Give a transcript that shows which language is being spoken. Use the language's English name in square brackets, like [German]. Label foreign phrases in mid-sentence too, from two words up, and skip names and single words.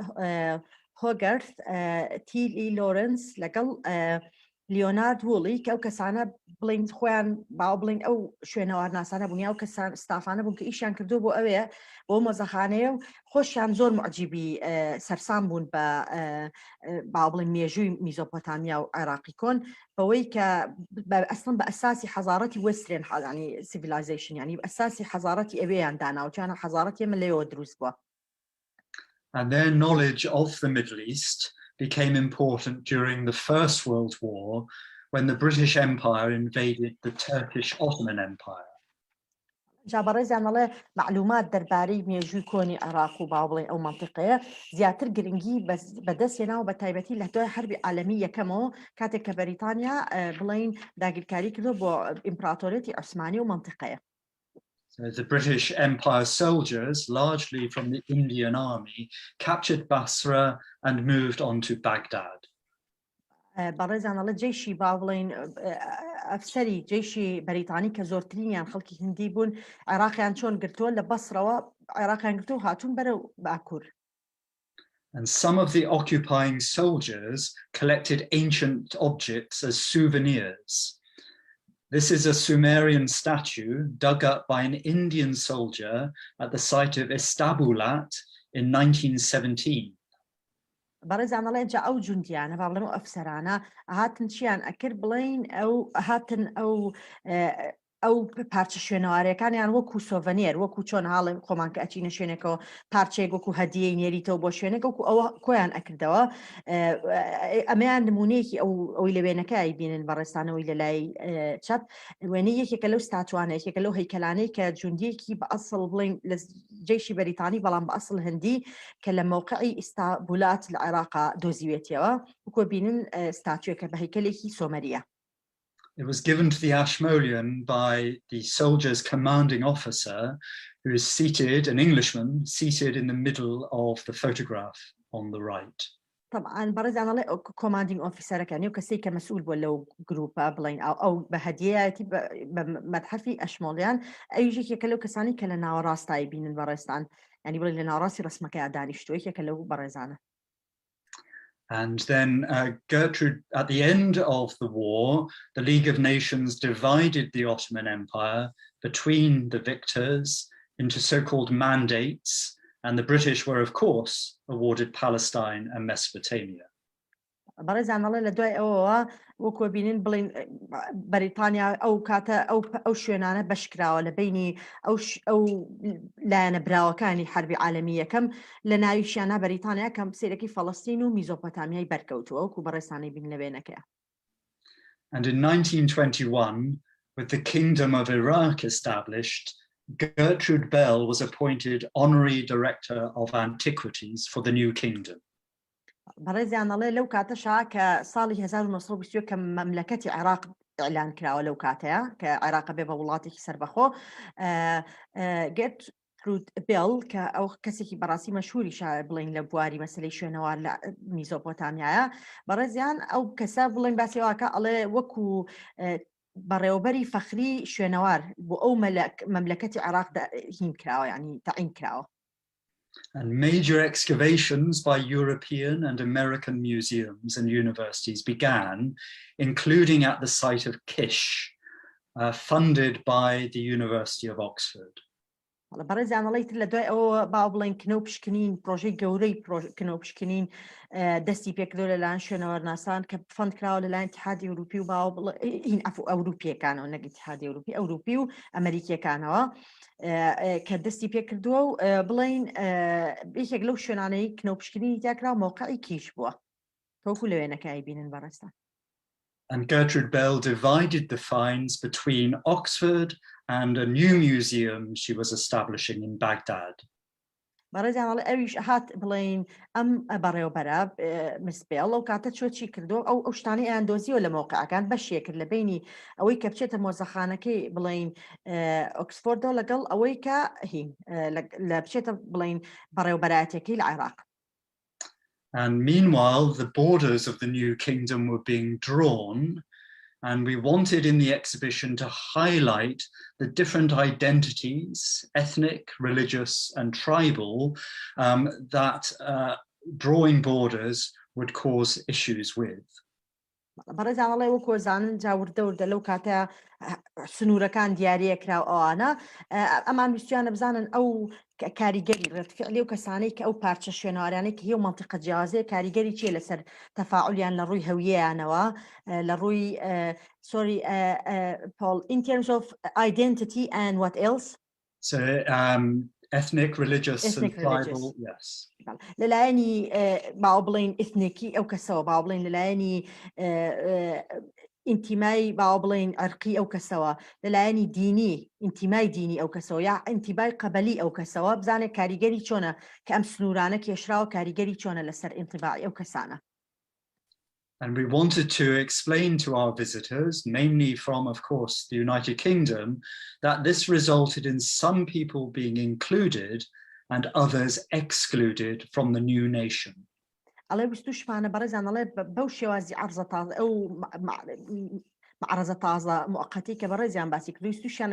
[Central Kurdish] هۆگەرت تیلی لۆرنس لەگەڵ لیۆنارد ووڵی کە ئەو کەسانە بڵین خۆیان باو بڵین ئەو شوێنەوار ناسانە بوونیا و کەسان ستافانە بوون کە ئیشیان کردو بۆ ئەوەیە بۆ مۆزەخانەیە و خۆشیان زۆر معجیبی سەرسام بوون بە باو بڵین مێژووی میزۆپۆتامیا و عێراقی کۆن بەوەی کە ئەسڵن بە ئەساسی حەزارەتی وەسترن ینی سیڤیلایزیشن ینی ئەساسی حەزارەتی ئەوەیان داناوچیانە حەزارەتی ئەمە لێەوە دروست بووە. [English] And their knowledge of the Middle East became important during the First World War when the British Empire invaded the Turkish Ottoman Empire. [Central Kurdish] جابەڕێزیانەڵێ معلومات دەربارەی مێژووی کۆنی عێراق و باوڵێ ئەو منطقەیە زیاتر گرنگی بەدەستێناوە بە تایبەتی لە دوای [Arabic] حربی عالەمی [Central Kurdish] یەکەمەوە کاتێک کە بەریتانیا بڵین داگیرکاری کردو بۆ ئیمپراتۆرێتی عوسمانی و منطقەیە. [English] So the British Empire soldiers, largely from the Indian Army, captured Basra and moved on to Baghdad. [Central Kurdish] بەڕێزانەڵێ جێشی باوڵین ئەفسەری جێشی بەریتانی کە زۆرترینیان خەڵکی هندی بوون عێراقیان چۆن گرتووە لە بەسرەوە عێراقیان گرتو و هاتوون بەرەو باکوور. [English] And some of the occupying soldiers collected ancient objects as souvenirs. This is a Sumerian statue dug up by an Indian soldier at the site of Istanbulat in 1917. [Central Kurdish] بەڕێزانەڵێ جا ئەو جوندیانە با بڵێم ئەفسەرانە هاتن چیان ئەکرد بڵین ئەو هاتن ئەو پارچە شوێنەوارەکانیان وەکو سۆڤەنێر وەکو چۆن هاڵێ خۆمان کە ئەچینە شوێنێکەوە پارچەیەک وەکو هەدیەی نێریتەوە بۆ شوێنێک وەکو ئەوە کۆیان ئەکردەوە ئەمەیان نمونەیەکی ئەوی لە وێنەکەی بینن بەڕێستانەوەی لە لای چەپ وێنەی یەکێکە لەو ستاتوانە یەکێکە لەو هەیکەلانەی کە جوندیەکی بە ئەسڵ بڵین لە جێشی بەریتانی بەڵام بە ئەسڵ هەندی کە لە مووقعی ئیستانبولات لە عێراقا دۆزیوێتەوە وەکو بینن ستاتوێکە بە هەیکەلێکی سۆمەریە. [English] It was given to the Ashmolean by the soldier's commanding officer, who is seated, an Englishman, seated in the middle of the photograph on the right. [Central Kurdish] طبعا بەڕێزانەڵێ [English] commanding officers [Central Kurdish] و کەسێک کە مەسئول بووە لەو گروپە بڵین ئەو بە هەدیەتی بە مەتحەفی ئەشمۆلیان ئەویژێکێکە لەو کەسانی کە لە ناوەڕاستایی بینن بەڕێستان يعني بڵێن لە ناڕاستی ڕسمەکەی دانیشتوویەکە لەو بەڕێزانە. [English] And then Gertrude, at the end of the war, the League of Nations divided the Ottoman Empire between the victors into so-called mandates, and the British were, of course, awarded Palestine and Mesopotamia. [Central Kurdish] بەڕێزانەڵێ لە دوای ئەوەوە وەکو بینین بڵین بەریتانیا ئەو کاتە ئەو شوێنانە بەشکراوە لە بینی ئەو لایەنە براوەکانی [Arabic] حربی عالەمی [Central Kurdish] یەکەم لە ناویشیانە بەریتانیا کەم سێرەکەی فەڵەستین و میزۆپۆتامیای بەرکەوتووە وەکو بەڕێستانەی بین لە وێنەکەیە. [English] And in 1921, with the Kingdom of Iraq established, Gertrude Bell was appointed Honorary Director of Antiquities for the new kingdom. [Central Kurdish] بەڕێزیانەڵێ لەو کاتەشا کە ساڵی 1920 کە مەملەکەتی عێراق ئیعلان کراوە لەو کاتەیە کە عێراق بێ بە وڵاتێکی سەربەخۆ گێرترود بێڵ کە ئەو کەسێکی بەڕاستی مەشهوری بڵین لە بواری مەسلەی شوێنەوار لە میزۆپۆتامیایە بەڕێزیان ئەو کەسە بڵین باسیواکە ئەڵێ وەکو بەڕێوەبەری فەخری شوێنەوار بۆ ئەو مەملەکەتی عێراق هین کراوە یعنی تەعین کراوە. [English] And major excavations by European and American museums and universities began, including at the site of Kish, funded by the University of Oxford. [Central Kurdish] بەڕێزیانەڵێ لە دوای ئەوە باو بڵێن کنەوپشکنین پرۆژەی گەورەی کنەوپشکنین دەستی پێکردو لەلایەن شوێنەوەرناسان کە فەند کراوە لەلایەن اتحادی ئەوروپی و باو هین ئەوروپیەکانەوە نەک اتحادی ئەوروپی و ئەمریکیەکانەوە کە دەستی پێکردووە و بڵین یەکێک لەو شوێنانەی کنەوپشکنینی تیاکرا مۆقعی کیش بووە تۆکو لە وێنەکەی بینن بەڕێستان. [English] And Gertrude Bell divided the finds between Oxford and a new museum she was establishing in Baghdad. [Central Kurdish] بەڕێزیانەڵێ ئەویش هات بڵین ئەم بەڕێوەبەرە مسبێڵ ئەو کاتە چۆچی کردو ئەو شتانەی ئەندۆزیوە لە مۆقعەکان بەشێ کرد لە بینی ئەوەی کە بچێتە مۆزەخانەکەی بڵین ئۆکسفۆردۆ لەگەڵ ئەوەی کە هین لە بچێتە بڵین بەڕێوەبەرایەتەکەی لە عێراق. [English] And meanwhile, the borders of the new kingdom were being drawn, and we wanted in the exhibition to highlight the different identities, ethnic, religious, and tribal, that drawing borders would cause issues with. [Central Kurdish] بەڕێزانەڵێ وەکو زانن جاوردەوردە لەو کاتە سنوورەکان دیارە کراو ئەوانە ئەمان ویستیانە بزانن ئەو کاریگەری ڕێتفعلی و کەسانەی کە ئەو پارچە شوێنەوارانەی کە هێو منتیقە جیازەیە کاریگەری چیە لەسەر تەفاعولیان لە ڕووی هەویەیانەوە لە ڕووی [English] sorry Paul in terms of identity and what else? So ethnic, religious, and tribal, yes. [Central Kurdish] لەلایەنی باو بڵین ئیثنیکی ئەو کەسەوە باو بڵین لەلایەنی ئینتیمای باو بڵین عەرقی ئەو کەسەوە لەلایەنی دینی ئینتیمای دینی ئەو کەسەوە یا ئینتیبای قەبەلی ئەو کەسەوە بزانێت کاریگەری چۆنە کە ئەم سنوورانە کێشراوە کاریگەری چۆنە لەسەر ئینتیبای ئەو کەسانە. [English] And we wanted to explain to our visitors, namely from, of course, the United Kingdom, that this resulted in some people being included and others excluded from the new nation. [Central Kurdish] ئەڵێ ویستوشمانە بەڕێزان ئەڵێ بەو شێوازی عەرزە تازە ئەو معرەزە تازە موقەتی کە بەڕێزیان باسی کرد ویستوشیانە